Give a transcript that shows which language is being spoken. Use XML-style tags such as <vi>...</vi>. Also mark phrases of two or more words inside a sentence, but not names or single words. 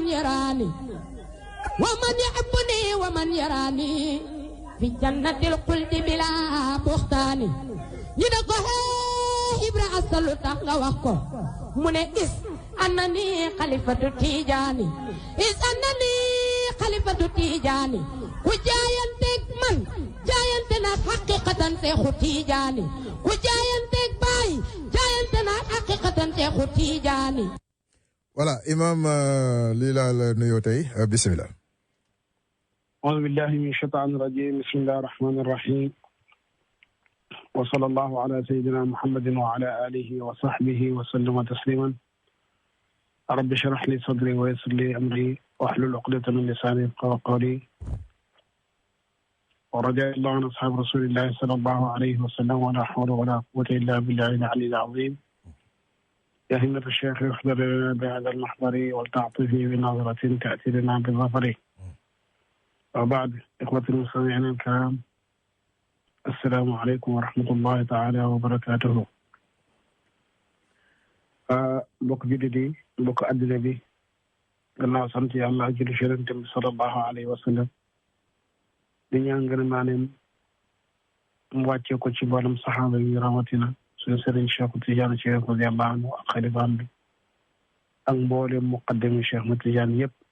<ar>يراني ومن يحبني ومن يراني في جنة الخلد بلا بهتان</ar> <wo>ñu ne ko hee Ibra asalu tax nga wax ko mu ne</wo> <ar>لأنني خليفة التجاني لأنني خليفة التجاني</ar> <wo>ku jaayanteeg man jaayante naa</wo> <ar>حقيقة شيخ التجاني</ar> <wo>ku jaayanteeg Baay jaayante naa</wo> <ar>حقيقة شيخ التجاني.</ar> <wo>voilà imam lii laa la nuyoo tey bisimilah.</wo> <ar>أعوذ بالله من الشيطان الرجيم بسم الله الرحمن الرحيم وصلى الله على سيدنا محمد وعلى آله وصحبه وسلم تسليما رب اشرح لي صدري ويسر لي أمري واحلل عقدة من لساني يفقهوا قولي ورجاء الله عن أصحاب رسول الله صلى الله عليه وسلم ولا حول ولا قوة إلا بالله العلي العظيم يا همة الشيخ احضر لنا بهذا المحضر ولتعطفي بنظرة تأتي لنا بالظفر وبعد إخوة المستمعين الكرام السلام عليكم ورحمة الله تعالى وبركاته</ar> <wo>mbokk jullit yi mbokk àddina bi gannaaw sant yàlla julli ci Yonent bi</wo> <ar>صلى الله عليه وسلم</ar> <wo>di ñaan ngërmaaneem mu wàccee ko ci mboolem saxaaba yi rawatina suñu sëriñ Cheikh Tidiane Chérif</wo> <ar>رضي الله عنه</ar> <wo>ak xalifaam bi ak mboolem muqaddami Cheikh Tidiane yëpp</wo>